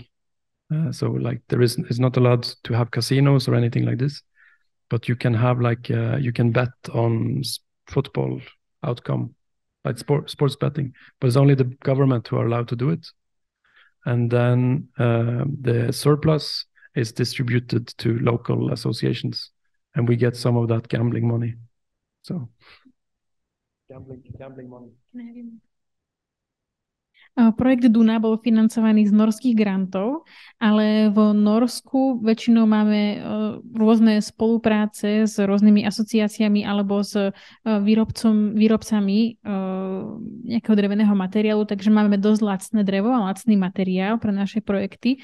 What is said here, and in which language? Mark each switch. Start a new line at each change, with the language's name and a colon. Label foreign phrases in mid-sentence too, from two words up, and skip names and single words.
English: So like it's not allowed to have casinos or anything like this, but you can have like, you can bet on football outcome, like sports betting, but it's only the government who are allowed to do it. and then the surplus is distributed to local associations, and we get some of that gambling money. So gambling money.
Slovak: Projekt Duna bol financovaný z norských grantov, ale v Norsku väčšinou máme rôzne spolupráce s rôznymi asociáciami alebo s výrobcami nejakého dreveného materiálu, takže máme dosť lacné drevo a lacný materiál pre naše projekty.